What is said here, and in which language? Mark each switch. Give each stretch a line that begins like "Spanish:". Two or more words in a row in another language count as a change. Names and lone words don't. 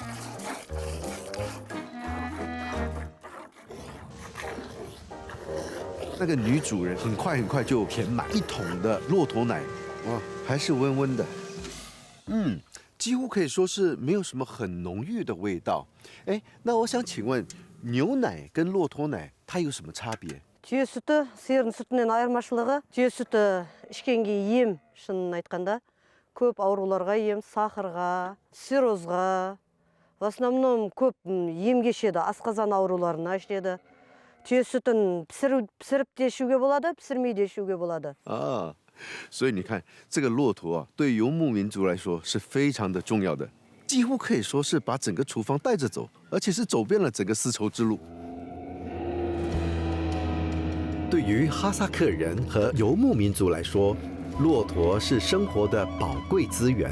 Chinese: 那个女主人很快就填满1桶的骆驼奶，哇，还是温温的，几乎可以说是没有什么很浓郁的味道。哎，那我想请问，牛奶跟骆驼奶它有什么差别？
Kazakh: Түйе сүті сиырдың сүтінен айырмашылығы, түйе сүті ішкенге ем, шынын айтқанда, көп ауруларға ем, сахарға, циррозға,
Russian: в основном
Kazakh: көп ем кешеді, асқазан ауруларына ішеді. Түйе сүтін пісіріп те ішуге болады, пісірмей де ішуге болады.
Chinese: 啊，所以你看，这个骆驼啊，对游牧民族来说是非常的重要的，几乎可以说是把整个厨房带着走，而且是走遍了整个丝绸之路。对于哈萨克人和游牧民族来说，骆驼是生活的宝贵资源。